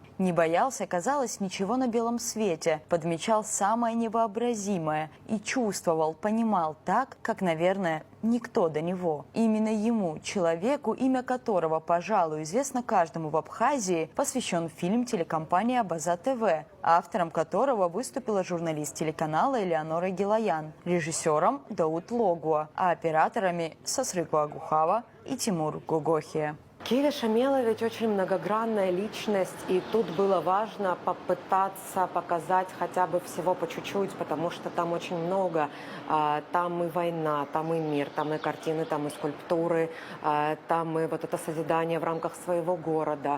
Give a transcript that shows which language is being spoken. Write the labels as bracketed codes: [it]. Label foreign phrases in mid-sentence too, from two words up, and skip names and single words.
[ru] Не боялся, казалось, ничего на белом свете. Подмечал самое невообразимое и чувствовал, понимал так, как, наверное, никто до него. Именно ему, человеку, имя которого, пожалуй, известно каждому в Абхазии, посвящен фильм телекомпании Абаза ТВ, автором которого выступила журналист телеканала Элеонора Гилаян, режиссером Дауд Логуа, а операторами Сосрыку Агухава и Тимур Гогохия. Гивис Шамелович очень многогранная личность, и тут было важно попытаться показать хотя бы всего по чуть-чуть, потому что там очень много. Там и война, там и мир, там и картины, там и скульптуры, там и вот это созидание в рамках своего города.